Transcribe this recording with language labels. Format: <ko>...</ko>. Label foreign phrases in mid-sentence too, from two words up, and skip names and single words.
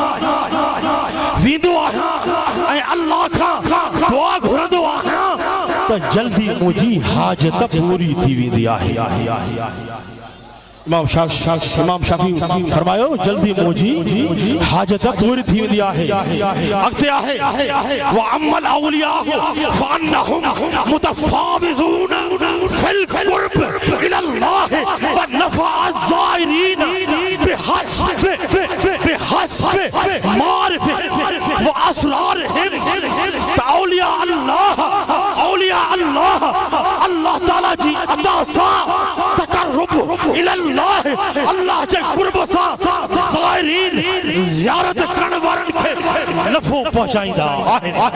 <sd>ऐं अल्लाह खां दुआ घुरंदो आहियां त जल्दी मुंहिंजी हाजत पूरी थी वेंदी आहे इमाम शाफी फरमायो जल्दी मुंहिंजी हाजत पूरी थी वेंदी आहे अॻिते आहे</sd> <ar>و عمل أولياء فإنهم متفاوتون في القرب إلى الله و نفع الزائرين بحسب معرفة و أسرارهم</ar> <sd>औलिया अल्लाह अल्लाह ताला जी अता सां</sd> <ar>تقرب إلى الله</ar> <sd>अल्लाह जे क़ुर्ब सां ज़ाइरीन ज़ियारत करण वारनि खे नफ़ो पहुचाईंदा आहिनि</sd>